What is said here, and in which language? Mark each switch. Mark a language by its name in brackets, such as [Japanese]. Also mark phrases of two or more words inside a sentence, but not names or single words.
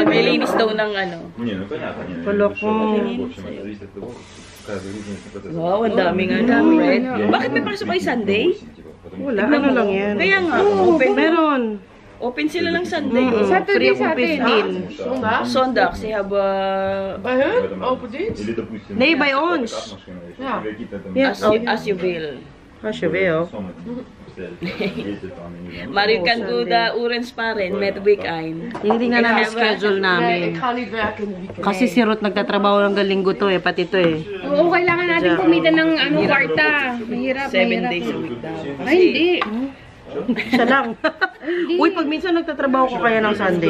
[Filipino] Maglilinis daw ng ano. Palok mo. Wow, ang daming ano. Red. Bakit may pasok ay Sunday? Wala, ano lang yan. Kaya nga, Open. Meron. open sila lang Sunday. Saturday Free sa atin. 15. [Dutch] Zondag, ze hebben Nee, bij ons. Yes. [English] as you will. [Dutch] Als je wil. Maar u kan do de orange [Filipino] pa rin [Dutch] met weekend. [Filipino] Tingnan namin schedule namin. Kasi si Ruth nagtatrabaho ng linggo to eh, pati to eh. Oo, kailangan natin kumita ng ano, kwarta. Mahirap, 7 days a week daw. Ay, hindi. Siya lang. Uy, pag minsan nagtatrabaho ko kaya ng Sunday.